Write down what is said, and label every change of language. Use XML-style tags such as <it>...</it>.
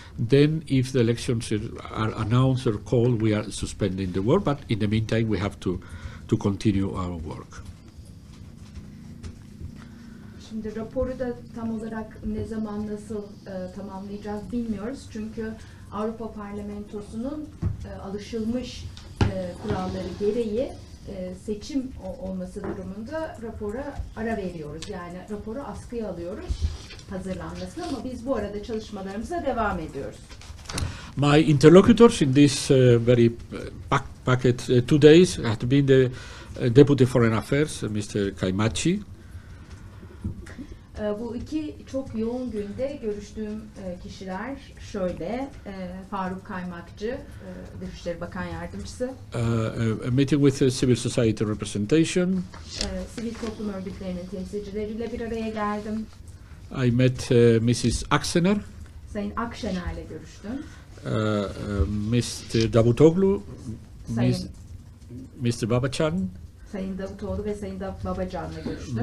<en>Then, if the elections are announced or called, we are suspending the work. But in the meantime, we have to continue our work.</en> <tr>Şimdi raporu da tam olarak ne zaman nasıl tamamlayacağız bilmiyoruz. Çünkü Avrupa Parlamentosu'nun alışılmış kuralları gereği seçim olması durumunda rapora ara veriyoruz. Yani raporu askıya alıyoruz hazırlanmasını, ama biz bu arada çalışmalarımıza devam ediyoruz.</tr> <en>My interlocutors in this very packet 2 days have been the Deputy Foreign Affairs, Mr. Kaymakçı.</en> <tr>Bu iki çok yoğun günde görüştüğüm kişiler şöyle: Faruk Kaymakçı, Dışişleri Bakan Yardımcısı.</tr> <en>A meeting with civil society representation.</en> <tr>Sivil toplum örgütlerinin temsilcileriyle bir araya geldim.</tr> <en>I met Mrs. Aksener.</en> <tr>Sayın Akşener'le görüştüm.</tr> <en>Mr. Davutoglu, Mr. Babacan.</en> <tr>Sayın Davutoğlu ve Sayın Babacan'la görüştüm.</tr>